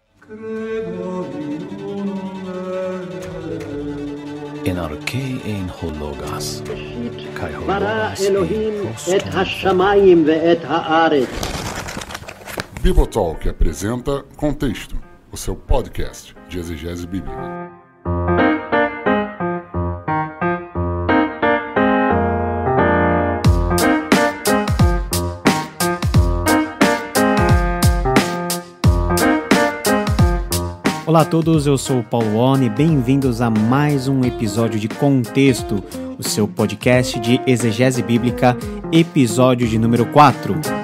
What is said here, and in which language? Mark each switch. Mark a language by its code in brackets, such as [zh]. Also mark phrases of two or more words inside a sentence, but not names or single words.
[el] Ἐν ἀρχῇ ἦν ὁ λόγος. [he] ברא אלוהים את השמיים ואת הארץ. [pt] Bibotalk apresenta Contexto, o seu podcast de exegese bíblica. Olá a todos, eu sou o Paulo Oni, bem-vindos a mais um episódio de Contexto, o seu podcast de exegese bíblica, episódio de número 4.